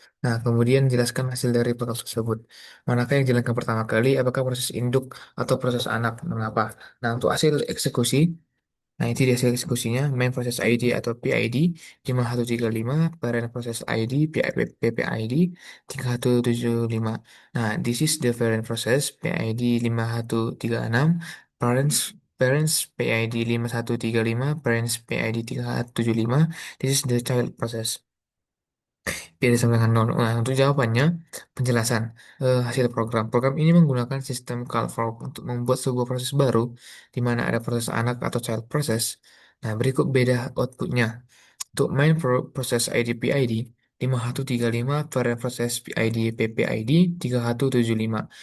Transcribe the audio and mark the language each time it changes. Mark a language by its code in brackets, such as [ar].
[id] Nah, kemudian jelaskan hasil dari proses tersebut. Manakah yang dijalankan pertama kali, apakah proses induk atau proses anak, mengapa? Nah, untuk hasil eksekusi, nah itu di hasil eksekusinya, main proses ID atau PID 5135, parent proses ID, PPID 3175. Nah, [en] this is the parent process, PID 5136, parents parents PID 5135, parents PID 3175, this is the child process. [id] Pilih sama dengan nol. Nah, untuk jawabannya, penjelasan hasil program. Program ini menggunakan sistem call fork untuk membuat sebuah proses baru, di mana ada proses anak atau child process. Nah, berikut beda outputnya. Untuk main proses ID PID 5135, parent proses PID PPID 3175.